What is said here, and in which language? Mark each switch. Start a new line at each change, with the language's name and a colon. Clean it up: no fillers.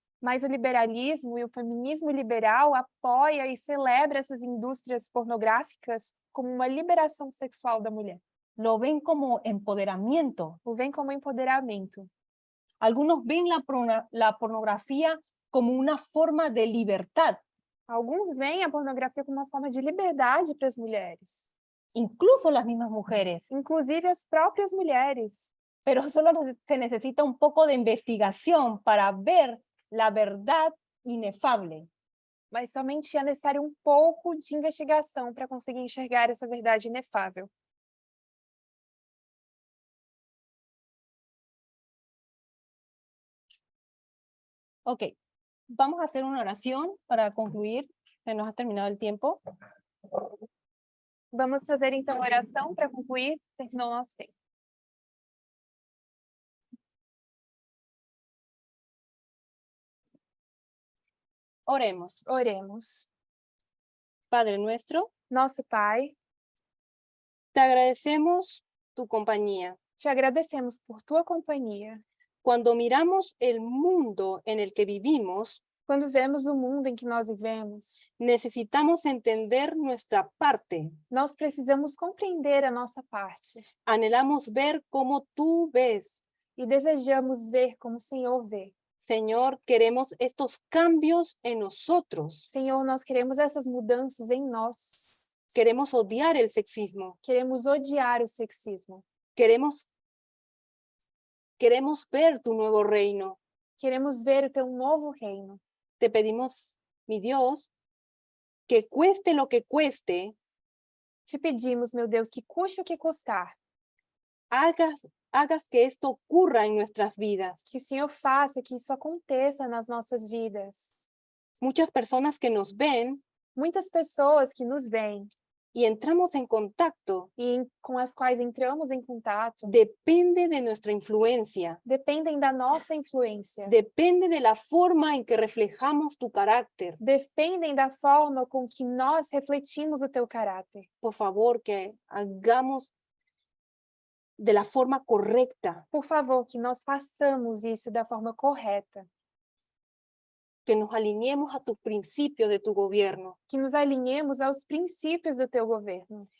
Portuguese: Mas o liberalismo e o feminismo liberal apoia e celebra essas indústrias pornográficas como uma liberação sexual da mulher.
Spanish: Lo ven como empoderamiento.
Portuguese: O veem como empoderamento.
Spanish: Algunos ven la pornografía como una forma de libertad.
Portuguese: Alguns veem a pornografia como uma forma de liberdade para as mulheres.
Spanish: Incluso las mismas mujeres.
Portuguese: Inclusive as próprias mulheres.
Spanish: Pero solo se necesita un poco de investigación para ver la verdad inefable.
Portuguese: Mas somente é necessário um pouco de investigação para conseguir enxergar essa verdade inefável.
Spanish: Ok, vamos a hacer una oración para concluir. Se nos ha terminado el tiempo.
Portuguese: Vamos fazer então a oração para concluir. Terminou o nosso tempo.
Spanish: Oremos.
Portuguese: Oremos.
Spanish: Padre nuestro,
Portuguese: Nosso Pai,
Spanish: te agradecemos tu compañía.
Portuguese: Te agradecemos por tua companhia.
Spanish: Cuando miramos el mundo en el que vivimos,
Portuguese: Quando vemos o mundo em que nós vivemos,
Spanish: necesitamos entender nuestra parte.
Portuguese: nós precisamos compreender a nossa parte
Spanish: Anhelamos ver cómo tú ves.
Portuguese: e desejamos ver como o Senhor vê.
Spanish: Señor, queremos estos cambios en nosotros.
Portuguese: Senhor, nós queremos essas mudanças em nós.
Spanish: Queremos odiar el sexismo.
Portuguese: Queremos odiar o sexismo.
Spanish: Queremos ver tu nuevo reino.
Portuguese: Queremos ver o teu novo reino.
Spanish: Te pedimos, mi Dios, que cueste lo que cueste,
Portuguese: Te pedimos, meu Deus, que custe o que custar,
Spanish: hagas que esto ocurra en nuestras vidas.
Portuguese: que o Senhor faça que isso aconteça nas nossas vidas.
Spanish: Muchas personas que nos ven
Portuguese: Muitas pessoas que nos veem
Spanish: y entramos en contacto
Portuguese: e com as quais entramos em contato
Spanish: depende de nuestra influencia,
Portuguese: dependem da nossa influência,
Spanish: depende de la forma en que reflejamos tu carácter.
Portuguese: dependem da forma com que nós refletimos o teu caráter.
Spanish: Por favor, que hagamos de la forma correcta,
Portuguese: Por favor, que nós façamos isso da forma correta,
Spanish: que nos alineemos a tus principios de tu gobierno.
Portuguese: que nos alinhemos aos princípios do teu governo.